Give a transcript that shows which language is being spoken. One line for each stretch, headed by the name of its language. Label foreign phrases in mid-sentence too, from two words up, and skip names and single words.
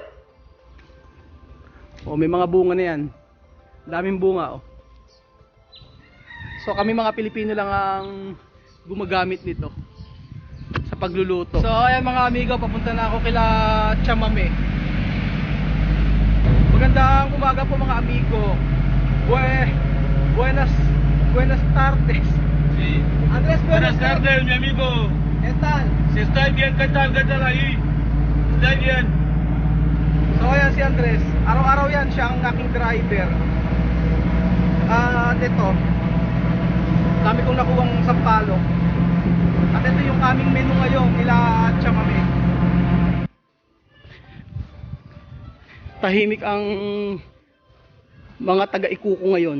Filipino: O may mga bunga na yan. Daming bunga oh. So kami mga Pilipino lang ang gumagamit nito sa pagluluto. So ayan mga amigo, papunta na ako kila Chamame. Magandang umaga po mga amigo.
Spanish: Buenas tardes. Sí. Andrés, Buenas tardes, mi amigo. ¿Qué tal? Si está bien, ¿qué tal ahí? Está bien.
Filipino: So ayan si Andres. Araw-araw yan siya ang aking driver. At ito, dami kong nakuhang sampalok. At ito yung aming menu ngayon nila Chamame. Tahimik ang mga taga-ikuko ngayon.